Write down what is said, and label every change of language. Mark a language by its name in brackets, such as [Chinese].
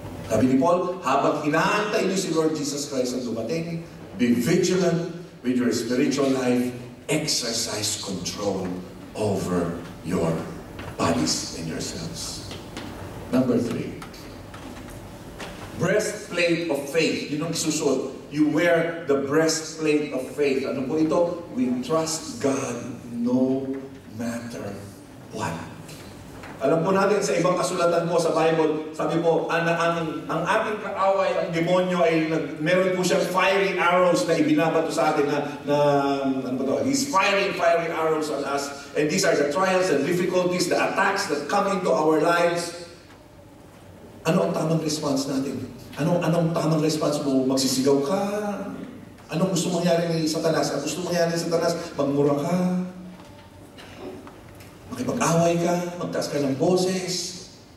[Filipino] Sabi ni Paul, habang hinaantay niyo si Lord Jesus Christ ang dumating, [English] be vigilant with your spiritual life, exercise control over your bodies and yourselves. Number 3, breastplate of faith. [Filipino] Yun ang isusuot. [English] You wear the breastplate of faith. [Filipino] Ano po ito? [English] We trust God no matter What? [Filipino] Alam po natin sa ibang kasulatan po sa Bible, sabi po, ang ating kaaway, ang demonyo ay meron po siyang fiery arrows na ibinabato sa atin ano ba to? [English] He's firing fiery arrows on us. And these are the trials and difficulties, the attacks that come into our lives. [Filipino] Ano ang tamang response natin? Anong tamang response mo? Magsisigaw ka? Anong gusto mangyari ni Satanas? Ang gusto mangyari ni Satanas, magmura ka? Makipag-away ka, magtaas ka ng boses.